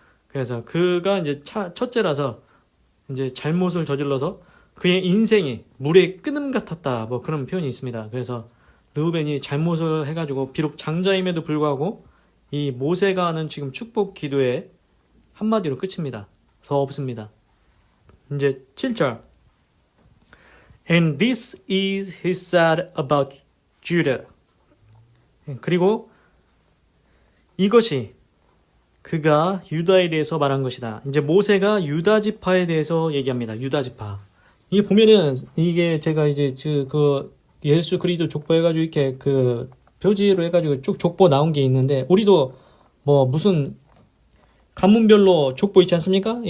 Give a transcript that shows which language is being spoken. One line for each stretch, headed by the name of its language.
Korean: 그래서 그가 이제 첫째라서 이제 잘못을 저질러서 그의 인생이 물에 끓음 같았다. 뭐 그런 표현이 있습니다. 그래서 르벤이 잘못을 해가지고 비록 장자임에도 불구하고 이 모세가 하는 지금 축복 기도의 한마디로 끝입니다. 더 없습니다. 이제 7절.
English: And this is he said about Judah.
Korean: 그리고 이것이 그가 유다에 대해서 말한 것이다. 이제 모세가 유다 지파에 대해서 얘기합니다. 유다 지파. 이게 보면은 이게 제가 이제 그 예수 그리스도 족보 해가지고 이렇게 그 표지로 해가지고 쭉 족보 나온 게 있는데 우리도 뭐 무슨 가문별로 족보 있지 않습니까?